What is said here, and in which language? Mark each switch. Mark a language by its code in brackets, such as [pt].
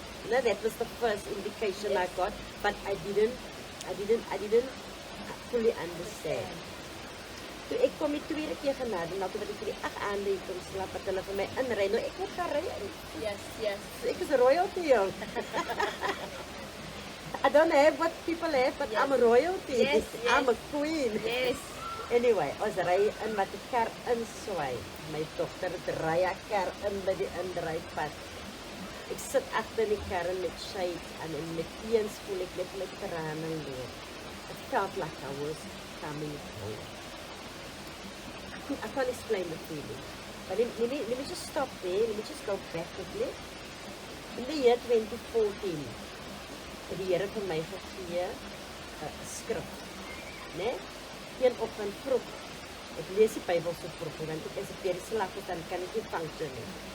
[en] No, that was the first indication I got, but I didn't fully understand. [af] Toe ek kom die tweede keer genade, nou toe wat ek vir die 8 aande hier kom slaap, wat hulle vir my inry, nou ek moet gaan ry. [en] Yes. [af] So ek is royalty, jong. [en] I don't have what people have, but I'm royalty. Yes. I'm a queen. Yes. [af] Anyway, ons ry in wat die kar inswaai. My dogter draai haar kar in by die indrypad. Ek sit agter die kar met shade en met eens voel ek net my trane loop. [en] It felt like I was coming home. I can't explain the feeling. But let me just stop there. Let me just go back quickly. In the year 2014, [af] het die Here vir my gegee 'n skrif, né? Een oggend vroeg. Ek lees die Bybel so vroeg, want ek is weer die slag is, dan kan ek nie function nie.